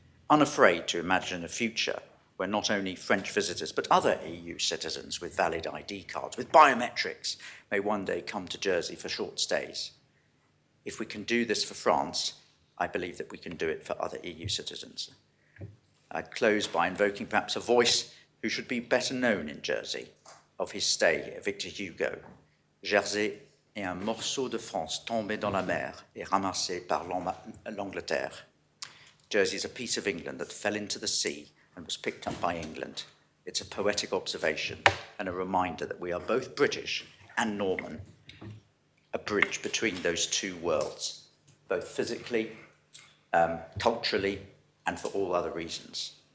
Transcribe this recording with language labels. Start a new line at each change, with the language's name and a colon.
English: Unafraid to imagine a future where not only French visitors but other EU citizens with valid ID cards, with biometrics, may one day come to Jersey for short stays. If we can do this for France, I believe that we can do it for other EU citizens. I'd close by invoking perhaps a voice who should be better known in Jersey, of his stay here, Victor Hugo.
French: Jersey est un morceau de France tombé dans la mer et ramassé par l'Angleterre.
English: Jersey is a piece of England that fell into the sea and was picked up by England. It's a poetic observation and a reminder that we are both British and Norman, a bridge between those two worlds, both physically, culturally, and for all other reasons.